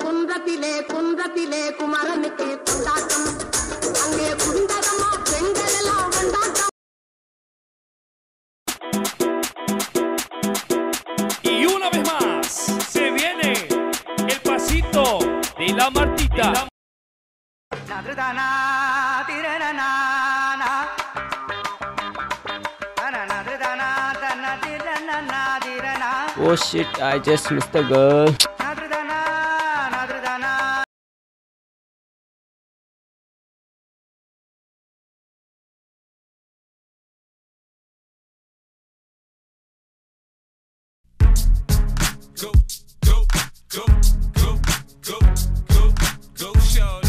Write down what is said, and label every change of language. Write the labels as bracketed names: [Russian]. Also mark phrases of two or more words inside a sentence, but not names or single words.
[Tamil] குன்றத்திலே குன்றத்திலே குமரனுக்கு கொண்டாட்டம் அங்கே குண்டதமா பெண்கள் எல்லாம் கொண்டாட்டம். [Spanish] Y una vez más se viene el pasito de la Martita. [English] Oh shit, I just missed the girl. Go, go, go, go, go, go, go, shorty.